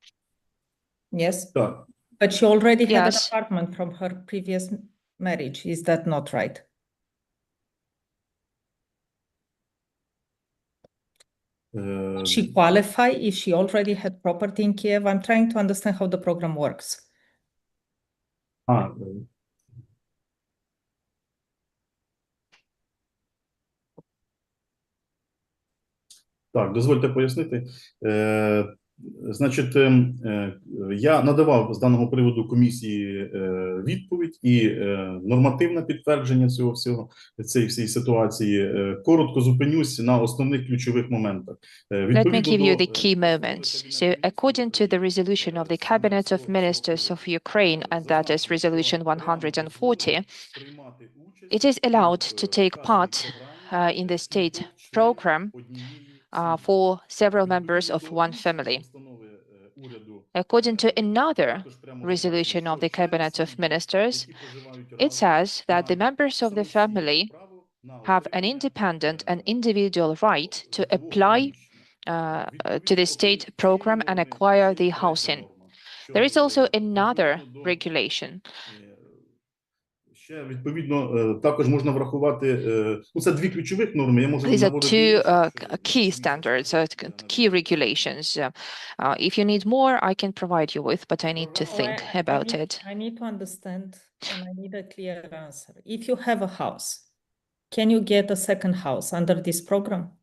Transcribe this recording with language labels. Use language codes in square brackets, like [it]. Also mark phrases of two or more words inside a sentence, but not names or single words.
[en] But she already had an apartment from her previous marriage. Is that not right? She qualify if she already had property in Kiev? I'm trying to understand how the program works. [uk] Так, дозвольте пояснити. Значить, я надавав з даного приводу комісії відповідь і нормативне підтвердження цього всього, цієї всієї ситуації. Коротко зупинюсь на основних ключових моментах. [en] Let me give you the key moments. So, according to the resolution of the Cabinet of Ministers of Ukraine, and that is Resolution 140, it is allowed to take part in the state program for several members of one family. According to another resolution of the Cabinet of Ministers, it says that the members of the family have an independent and individual right to apply to the state program and acquire the housing. There is also another regulation. [uk] Ще, відповідно, також можна врахувати, це дві ключових норми, я можу [en] These are [uk] наводити [en] two [uk] інші. [en] key standards, key regulations. If you need more, I can provide you with, but I need to think about it. I need to understand and I need a clear answer. If you have a house, can you get a second house under this program?